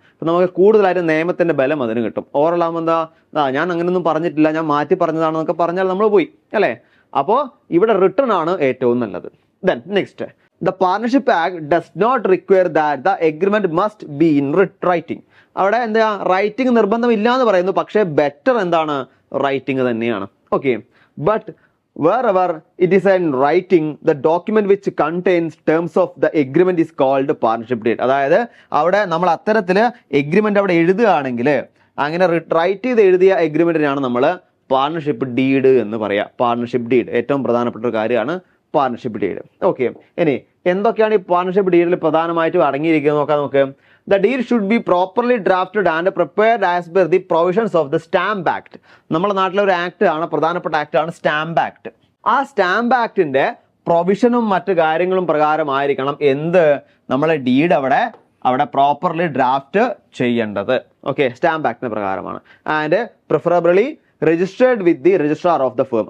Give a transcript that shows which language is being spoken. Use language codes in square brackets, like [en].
[ml] അപ്പം നമുക്ക് കൂടുതലായിട്ട് നിയമത്തിന്റെ ബലം അതിന് കിട്ടും. ഓറൽ ആകുമ്പോൾ എന്താ, ഞാൻ അങ്ങനെയൊന്നും പറഞ്ഞിട്ടില്ല, ഞാൻ മാറ്റി പറഞ്ഞതാണെന്നൊക്കെ പറഞ്ഞാൽ നമ്മൾ പോയി അല്ലേ. അപ്പോൾ ഇവിടെ റിട്ടേൺ ആണ് ഏറ്റവും നല്ലത്. [en] Then next, the partnership act does not require that the agreement must be in writing. [ml] അവിടെ എന്താ, റൈറ്റിംഗ് നിർബന്ധമില്ല എന്ന് പറയുന്നു. പക്ഷേ ബെറ്റർ എന്താണ്, റൈറ്റിംഗ് തന്നെയാണ്. [en] Okay, but wherever it is in writing, the document which contains terms of the agreement is called partnership deed. [ml] അതായത് അവിടെ നമ്മൾ അത്തരത്തിൽ എഗ്രിമെന്റ് അവിടെ എഴുതുകയാണെങ്കിൽ, അങ്ങനെ റൈറ്റ് ചെയ്ത് എഴുതിയ എഗ്രിമെന്റിനാണ് നമ്മൾ പാർട്ണർഷിപ്പ് ഡീഡ് എന്ന് പറയാം. പാർട്ണർഷിപ്പ് ഡീഡ് ഏറ്റവും പ്രധാനപ്പെട്ട ഒരു കാര്യമാണ് പാർട്ണർഷിപ്പ് ഡീഡ്. ഓക്കെ, ഇനി എന്തൊക്കെയാണ് ഈ പാർട്ണർഷിപ്പ് ഡീഡിൽ പ്രധാനമായിട്ടും അടങ്ങിയിരിക്കുന്നത് നോക്കാം നമുക്ക്. [en] The deed should be properly drafted and prepared as per the provisions of the Stamp Act. [ml] നമ്മുടെ നാട്ടിലെ ഒരു ആക്ട് ആണ്, പ്രധാനപ്പെട്ട ആക്ട് ആണ് സ്റ്റാമ്പ് ആക്ട്. ആ സ്റ്റാമ്പ് ആക്ടിന്റെ പ്രൊവിഷനും മറ്റു കാര്യങ്ങളും പ്രകാരമായിരിക്കണം എന്ത്, നമ്മളെ ഡീഡ് അവിടെ പ്രോപ്പർലി ഡ്രാഫ്റ്റ് ചെയ്യേണ്ടത്. [en] okay, [ml] സ്റ്റാമ്പ് ആക്ടിന്റെ പ്രകാരമാണ്. [en] And preferably registered with the registrar of the firm.